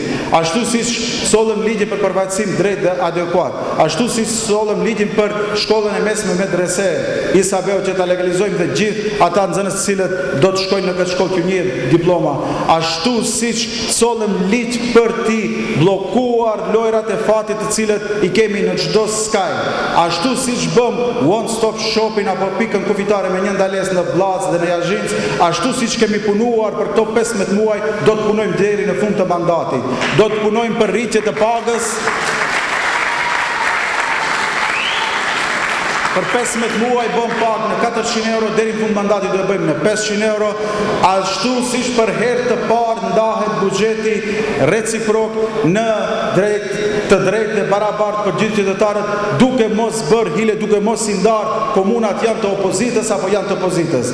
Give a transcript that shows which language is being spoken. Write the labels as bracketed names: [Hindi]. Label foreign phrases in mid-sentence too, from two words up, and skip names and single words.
[Albanian] Ashtu siç sollëm ligjin për përfaqësim drejt dhe adekuat, ashtu siç sollëm ligjin për shkollën e mesme medrese Isabeu që ta legalizojmë dhe gjithë ata nxënës të cilët do të shkojnë në këtë shkollë që njeh diploma, ashtu siç sollëm ligj për t'i bllokuar lojrat e fatit të cilët i kemi në çdo skaj, ashtu siç bëm [English] one stop shopping [Albanian] apo pikën kufitare me një ndalesë në Bllaz dhe në Jazhinc, ashtu siç kemi punuar për këto 15 muaj, do të punojmë deri në fund të mandatit. Do të punojmë për rritje të pagës. Për 15 muaj bëm pagë në 400 euro, deri në fund mandatit do e bëjmë në 500 euro, ashtu siç për herë të parë ndahet buxheti reciprok në të drejtë dhe barabartë për gjithë qytetarët, duke mos bërë hile, duke mos i ndarë komunat janë të opozitës apo janë të pozitës.